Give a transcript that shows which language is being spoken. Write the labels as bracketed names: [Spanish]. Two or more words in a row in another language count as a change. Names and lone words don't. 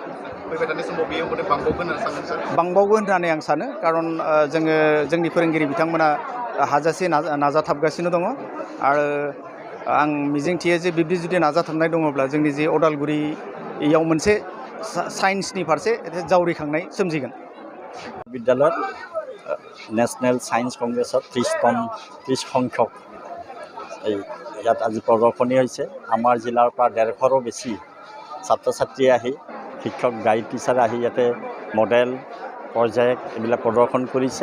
[Bodo] बांबावगोन होननानै आं सानो खारन जोङो जोंनि फोरोंगिरि बिथांमोना हाजासे नाजाथाबगासिनो दङ आरो आं मिजिंथियो जे बिब्दि जुदि नाजाथाबनाय दङब्ला जोंनि जे उदालगुरियाव मोनसे साइन्सनि फारसे जावरिखांनाय सोमजिगोन। [Assamese] বিদ্যালয়ত নেশ্যনেল ছায়েন্স কংগ্ৰেছত 30 সংখ্যক ইয়াত আজি প্ৰদৰ্শনী হৈছে। আমাৰ জিলাৰ পৰা 150ৰো বেছি ছাত্ৰ ছাত্ৰী আহি শিক্ষক [English] guide teacher [Assamese] আহি ইয়াতে [English] model project [Assamese] এইবিলাক প্ৰদৰ্শন কৰিছে।